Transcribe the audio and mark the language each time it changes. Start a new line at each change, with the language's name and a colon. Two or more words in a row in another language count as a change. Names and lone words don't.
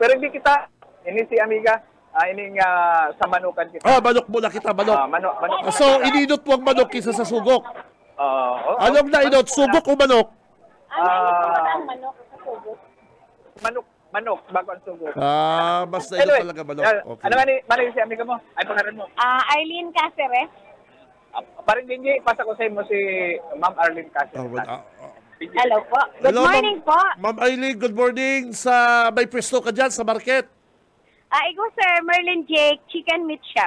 Bikol: Pero hindi kita, ini si amiga, ini nga sa manukan kita. Manok muna kita, manok. Manok. So, ininot mo ang manok kisa sa sugok. Anong nainot? Sugok o manok? Manok, bago ang sugok.
Filipino: Basta ito talaga manok. Okay.
Bikol: Ano man si amiga mo? Ay, pangalan mo? Arlene Caceres.
Filipino: Parang hindi, pasa ko sa mo si Ma'am Arlene Caceres. Hello po.
English: Good morning
Filipino: po. Ma'am Aileen,
English: good morning.
Filipino: May pwesto ka dyan sa market. Ikaw, sir, Merlin Jake, Chicken Meat Shop.